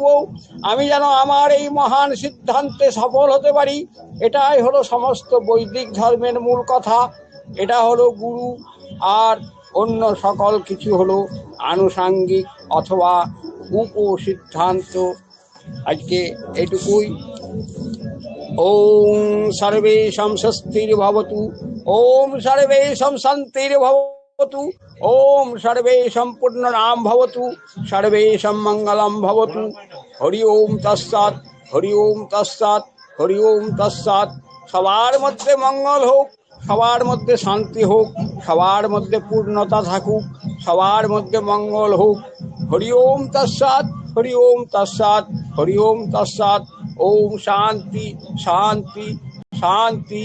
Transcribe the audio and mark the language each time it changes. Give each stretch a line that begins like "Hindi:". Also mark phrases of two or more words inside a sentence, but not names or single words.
Bangla: আমি যেন আমার এই মহান সিদ্ধান্তে সফল হতে পারি। এটাই হলো সমস্ত বৈদিক ধর্মের মূল কথা। এটা হলো গুরু, আর অন্য সকল কিছু হলো আনুষাঙ্গিক অথবা উপসিদ্ধান্ত। আজকে এইটুকুই।
Sanskrit: ओम सर्वेषां स्वस्तिर्भवतु। ओम सर्वेषां शान्तिर्भवतु। ओम सर्वेषां पूर्णनां भवतु। सर्वेषां मंगलं भवतु। हरि ओम तत्सत्। हरि ओम तत्सत्। हरि ओम तत्सत्।
Bangla: সবার মধ্যে মঙ্গল হোক, সবার মধ্যে শান্তি হোক, সবার মধ্যে পূর্ণতা থাকুক, সবার মধ্যে মঙ্গল হোক।
Sanskrit: হরি ওম তৎসৎ। হরি ওম তৎসৎ। হরি ওম তৎসৎ। ওম শান্তি শান্তি শান্তি।